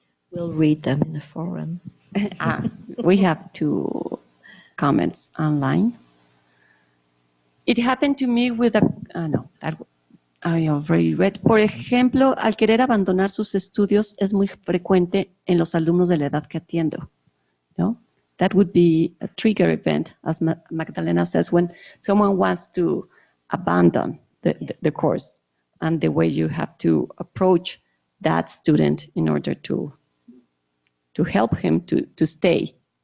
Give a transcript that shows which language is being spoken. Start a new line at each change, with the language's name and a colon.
English: We'll read them in the forum. we have 2 comments online. It happened to me with no, that I already read.
Spanish: Por ejemplo, al querer abandonar sus estudios es muy frecuente en los alumnos de la edad que atiendo. No?
English: That would be a trigger event, as Magdalena says, when someone wants to abandon the course, and the way you have to approach that student in order to help him to stay.